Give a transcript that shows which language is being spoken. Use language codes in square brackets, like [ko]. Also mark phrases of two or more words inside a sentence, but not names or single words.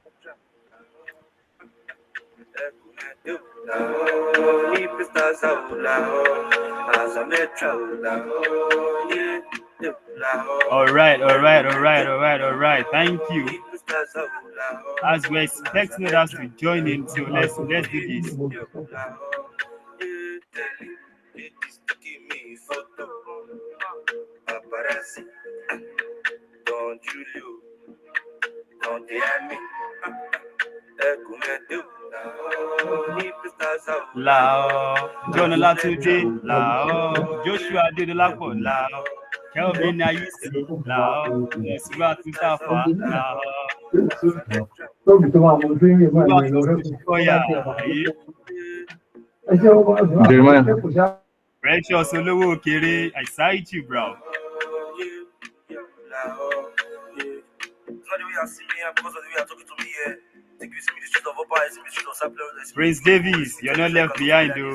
[en] All right. Thank you. As we're expecting others to join in, so let's do this. Paparazzi, Don Julio, Don Diami, Lao, John Latude, Lao, Joshua Didelapo, Lao, Kelvin Ayisi, Lao, Surat Mustafa, Lao. Jeremiah. Precious Olowo Kere, I cite you, bro. Prince Davis, you're not left behind, though.